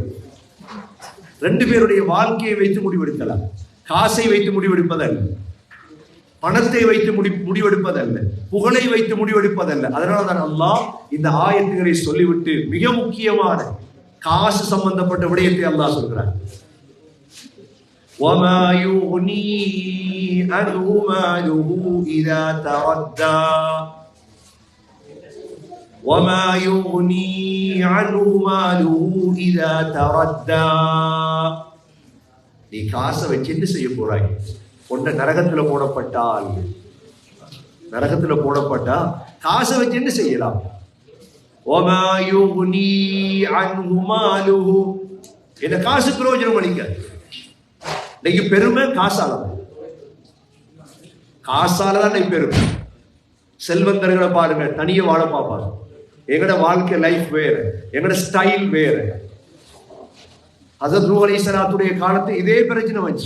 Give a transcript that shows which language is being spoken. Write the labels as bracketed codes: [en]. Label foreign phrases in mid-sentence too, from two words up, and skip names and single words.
[ta] ரெண்டு பேருடைய வாழ்க்கையை வைத்து முடிவெடுக்கலாம். காசை வைத்து முடிவெடுப்பதல்ல, பணத்தை வைத்து முடிவெடுப்பதல்ல, புகழை வைத்து முடிவெடுப்பதல்ல. அதனால தான் அல்லாஹ் இந்த ஆயத்துகளை சொல்லிவிட்டு மிக முக்கியமான காசு சம்பந்தப்பட்ட விடயத்தை அல்லாஹ் சொல்கிறார். [ar] وَمَا يُغْنِي عَنْهُ مَالُهُ إِذَا تَرَدَّى وَمَا يُغْنِي عَنْهُ مَالُهُ إِذَا تَرَدَّى. [ta] நீ காசை வச்சு என்ன செய்ய போறாய்? கொண்ட நரகத்துல போடப்பட்டா காசை வச்சு என்ன செய்யலாம்? [ar] وَمَا يُغْنِي عَنْهُ مَالُهُ. [ta] என்ன காசு பிரயோஜனம் அளிக்காது. இன்னைக்கு பெருமை காசாலதான் பெருமை. செல்வந்தர்களை பாருங்க, தனிய வாழ பார்ப்பாங்க. எங்கட வாழ்க்கை லைஃப் வேற, எங்கட ஸ்டைல் வேற. ஹஸரத் நூஹ் அலைஹிஸ்ஸலாத்துடைய காலத்து இதே பிரச்சனை வந்துச்சு.